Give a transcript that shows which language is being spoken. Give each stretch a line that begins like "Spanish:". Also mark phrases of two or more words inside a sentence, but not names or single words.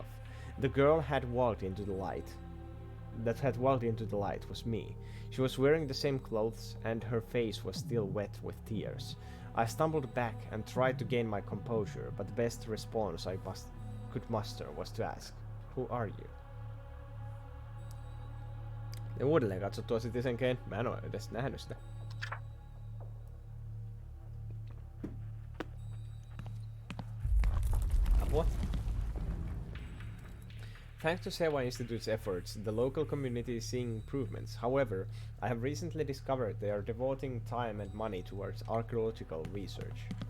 English: The girl had walked into the light. That had walked into the light was me. She was wearing the same clothes, and her face was still wet with tears. I stumbled back and tried to gain my composure, but the best response I could muster was to ask, "Who are you?"
Finnish: Ja uudelleen katsottua Citizen Kane. Mä en oo edes nähnyt sitä. Apua.
English: Thanks to Sewa Institute's efforts, the local community is seeing improvements. However, I have recently discovered they are devoting time and money towards archaeological research.